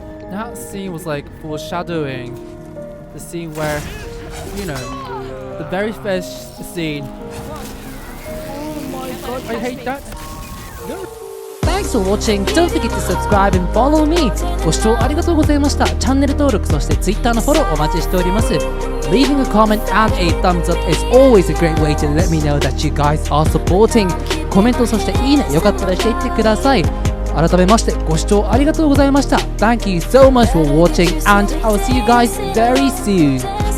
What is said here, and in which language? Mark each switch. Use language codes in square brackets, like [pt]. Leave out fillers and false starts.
[en] That scene was like foreshadowing the scene where, you know, the very first scene. Oh my god, I hate that. Thanks for watching. Don't forget to subscribe and follow me. [ja] ご視聴ありがとうございました。チャンネル登録、そして Twitter のフォローお待ちしております。 [en] Leaving a comment and a thumbs up is always a great way to let me know that you guys are supporting. [ja] コメント、そしていいね、よかったらしていってください。改めましてご視聴ありがとうございました。 [en] Thank you so much for watching and I'll see you guys very soon.